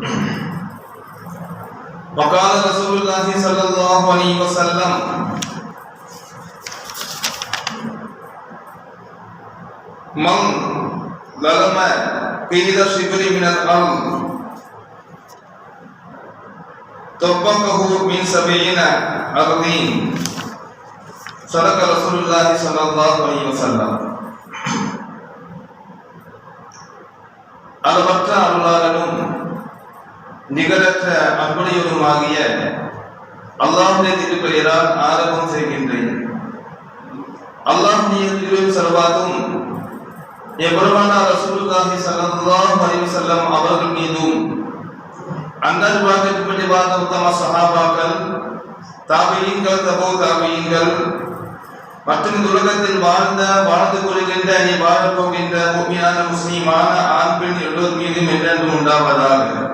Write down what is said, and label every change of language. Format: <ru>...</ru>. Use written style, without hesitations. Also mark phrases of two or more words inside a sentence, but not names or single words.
<ar>وقال رسول الله صلى الله عليه وسلم من ظلم قيد الشبر من الأرض طبقه من 70 أرضين صدق رسول الله صلى الله عليه وسلم.</ar> <ta>அளவற்ற அருளாளனும் நிகரற்ற அன்புடையவனுமாகிய அல்லாஹ்வுடைய திருப்பெயரால் ஆரம்பம் செய்கின்றேன். அல்லாஹ்வுடைய திருப்பெயர் சர்வாத்தும் எபெருமானார்</ta> <ar>رسول الله صلى الله عليه وسلم</ar> <ta>அவர்கள் மீதும் அன்னார் வாழ்க்கைப்படி வாழ்ந்த உத்தம சஹாபாக்கள், தாபீஈன்கள், தபூ தாபீஈன்கள் மற்றும் உலகத்தில் வாழ்ந்து கொள்கின்ற நீ வாழப் போகின்ற முஃமினான முஸ்லிமான ஆண் பெண் எல்லோர் மீதும் என்றென்றும் உண்டாவதாக.</ta>